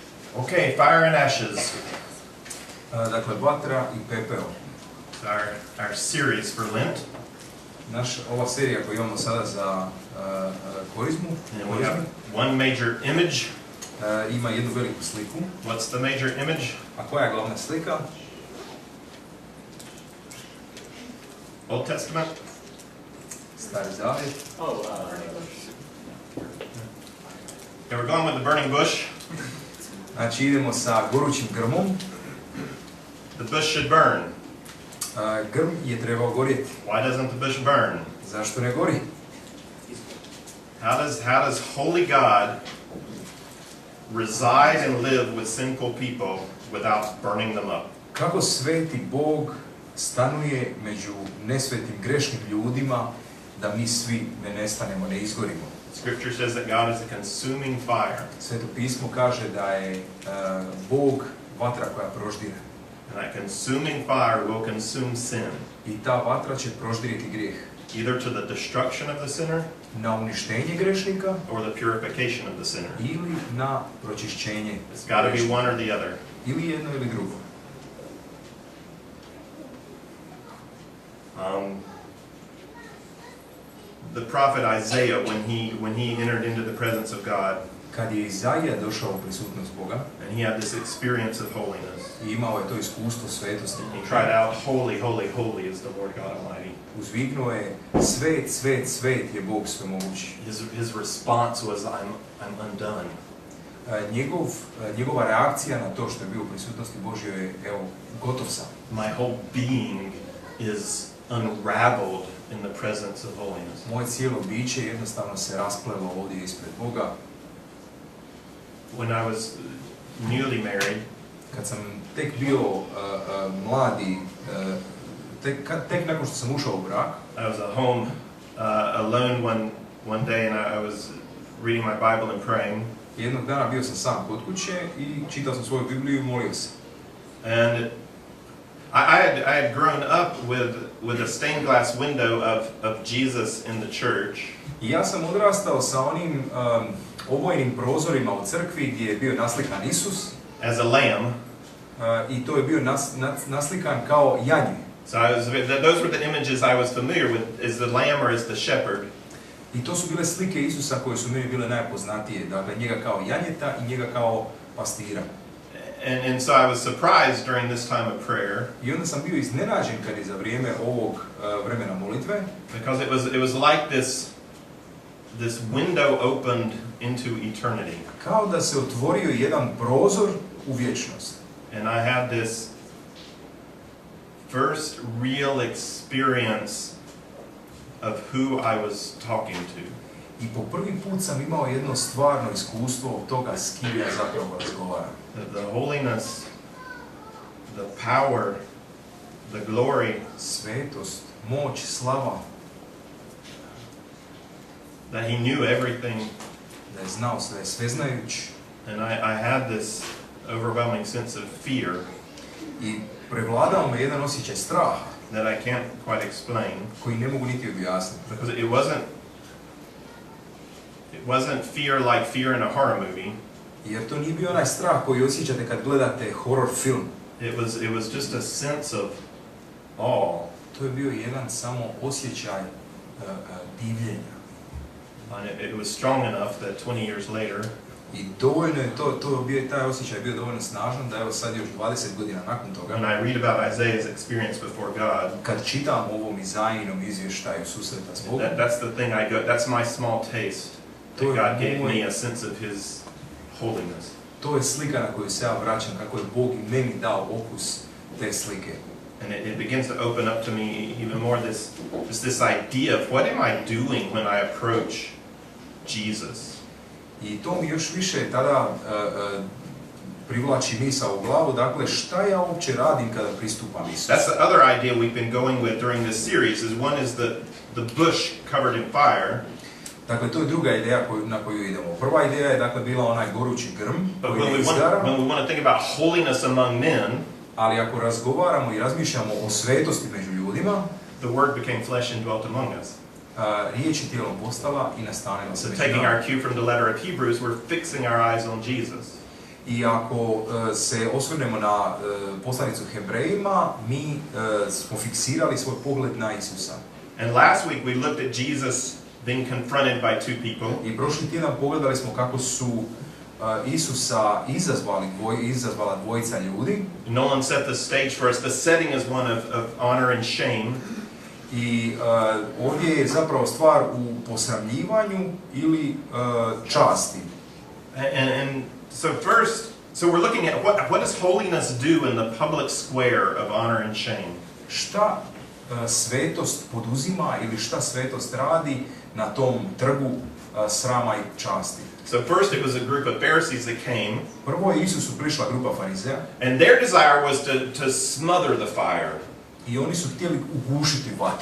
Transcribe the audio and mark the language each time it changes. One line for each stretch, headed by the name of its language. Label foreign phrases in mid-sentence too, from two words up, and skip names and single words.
English: Okay, fire and ashes.
Croatian: Dakle, vatra i pepeo.
English: Our series for Lent.
Croatian: Ova serija koju imamo sada za korizmu.
English: And we have one major image.
Croatian: Ima jednu veliku sliku.
English: What's the major image?
Croatian: A koja je glavna slika?
English: Old Testament.
Croatian: Stari Zavjet.
English: Okay, we're going with the burning bush.
Croatian: Znači idemo sa gorućim grmom.
English: The bush should burn.
Croatian: Grm je trebao gorjeti.
English: Why doesn't the bush burn?
Croatian: Zašto ne gori?
English: How does holy God reside and live with sinful people without burning them up?
Croatian: Kako sveti Bog stanuje među nesvetim grešnim ljudima da mi svi ne nestanemo, ne izgorimo?
English: Scripture says that God is a consuming fire.
Croatian: Sveto pismo kaže da je Bog vatra koja proždire.
English: And that consuming fire will consume sin.
Croatian: I ta vatra će proždiriti grijeh.
English: Either to the destruction of the sinner,
Croatian: na uništenje grešnika,
English: or the purification of the sinner.
Croatian: ili na pročišćenje.
English: It's got to be one or the other.
Croatian: Ili jedno ili drugo.
English: The prophet Isaiah, when he entered into the presence of God,
Croatian: kad je Izaija došao u prisutnost Boga,
English: and he had this experience of holiness,
Croatian: i imao je to iskustvo svetosti,
English: he cried out, "Holy, holy, holy is the Lord God Almighty."
Croatian: uzviknuo je, svet, svet, svet je Bog svemogući.
English: His response was, I'm undone.
Croatian: Njegova reakcija na to što je bio u prisutnosti Božjoj je, evo, gotov sam.
English: My whole being is unraveled in the presence of holiness.
Croatian: Moje cijelo biće jednostavno se rasplelo ovdje ispred Boga.
English: When I was newly married,
Croatian: kad sam tek bio mladi, tek nakon što sam ušao u brak,
English: I was at home alone one day, and I was reading my Bible and praying.
Croatian: Jednog dana bio sam sam kod kuće i čitao sam svoju Bibliju i molio se.
English: And I had grown up with a stained glass window of Jesus in the church.
Croatian: I ja sam odrastao sa onim obojenim prozorima u crkvi gdje je bio naslikan Isus.
English: As a lamb.
Croatian: I to je bio naslikan kao janje.
English: So those were the images I was familiar with, is the lamb or as the shepherd.
Croatian: I to su bile slike Isusa koje su meni bile najpoznatije, dakle njega kao janjeta i njega kao pastira.
English: And so I was surprised during this time of prayer.
Croatian: I onda sam bio iznenađen kad je za vrijeme ovog vremena molitve.
English: Because it was like this window opened into eternity.
Croatian: Kao da se otvorio jedan prozor u vječnost.
English: And I had this first real experience of who I was talking to.
Croatian: I po prvi put sam imao jedno stvarno iskustvo od toga s kim ja zapravo razgovaram.
English: The holiness, the power, the glory,
Croatian: svetost, moć, slava,
English: that he knew everything.
Croatian: Da je znao sve, sveznajuć.
English: And I had this overwhelming sense of fear.
Croatian: I prevladao me jedan osjećaj straha.
English: That I can't quite explain.
Croatian: Koji ne mogu niti objasniti.
English: Because it wasn't fear like fear in a horror movie.
Croatian: Jer to nije bio onaj strah koji osjećate kad gledate horror film.
English: It was just a sense of awe.
Croatian: To je bio jedan samo osjećaj divljenja.
English: And it was strong enough that 20 years later,
Croatian: i dovoljno je taj osjećaj bio dovoljno snažan da evo sad još 20 godina nakon toga,
English: when I read about Isaiah's experience before God,
Croatian: kad čitam o ovom Izaijinom izvještaju susreta s Bogom,
English: that's the thing that's my small taste that God gave me, a sense of his holiness.
Croatian: To je slika na koju se ja vraćam, kako je Bog i meni dao okus te slike.
English: And it begins to open up to me even more this idea of what am I doing when I approach Jesus.
Croatian: I to mi još više tada privlači misao u glavu, dakle šta ja uopće radim kada pristupam Isusu.
English: That's the other idea we've been going with during this series, is one is the bush covered in fire.
Croatian: Dakle, to je druga ideja na koju idemo. Prva ideja je dakle bila onaj gorući grm koji ne izgara.
English: When we want to think about holiness among men,
Croatian: ali ako razgovaramo i razmišljamo o svetosti među ljudima,
English: the word became flesh and dwelt among us.
Croatian: Riječ je tijelom postala i nastanila se
English: So
Croatian: među
English: taking
Croatian: nama.
English: our cue from the letter of Hebrews, we're fixing our eyes on Jesus.
Croatian: I ako se osvrnemo na poslanicu Hebrejima, mi smo fiksirali svoj pogled na Isusa.
English: And last week we looked at Jesus being confronted by two people.
Croatian: I prošli tjedan pogledali smo kako su Isusa izazvala dvojica ljudi.
English: Nolan set the stage for us. The setting is one of honor and shame.
Croatian: I ovdje je zapravo stvar u posramljivanju ili časti.
English: And so first, we're looking at what does holiness do in the public square of honor and shame?
Croatian: Šta svetost poduzima ili šta svetost radi na tom trgu srama i časti?
English: So first it was a group of Pharisees that came.
Croatian: Prvo je Isusu prišla grupa farizeja.
English: And their desire was to smother the fire.
Croatian: I oni su htjeli ugušiti vatru.